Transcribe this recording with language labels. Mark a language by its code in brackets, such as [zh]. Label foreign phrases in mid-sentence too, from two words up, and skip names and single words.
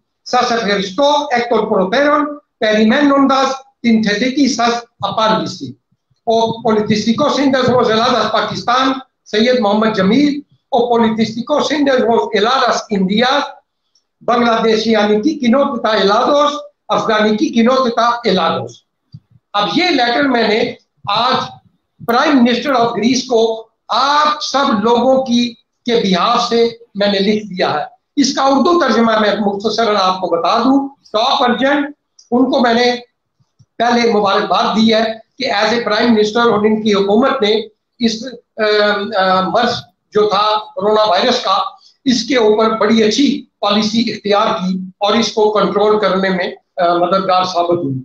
[el] Σας ευχαριστώ εκ των προτέρων, περιμένοντας την θετική σας απάντηση. Ο Πολιτιστικός Σύνδεσμος Ελλάδας-Πακιστάν, Σεγγέντ Μοχάμεντ Τζαμίλ, ο Πολιτιστικός Σύνδεσμος Ελλάδας-Ινδίας, Bangladesianική Κοινότητα Ελλάδος, Afghanική Κοινότητα Ελλάδος. [ur] اب یہ لیٹر میں نے آج [en] Prime Minister of Greece [ur] کو آپ سب لوگوں کے بیہاف سے میں نے لکھ دیا ہے. اس کا اردو ترجمہ میں مختصراً آپ کو بتا دوں. [en] top urgent [ur] ان کو میں نے پہلے مبارکباد دی ہے کہ [en] as a Prime Minister [ur] اور ان کی حکومت نے اس مرض جو تھا [en] corona virus [ur] کا، اس کے اوپر بڑی اچھی پالیسی اختیار کی اور اس کو کنٹرول کرنے میں مددگار ثابت ہوئی.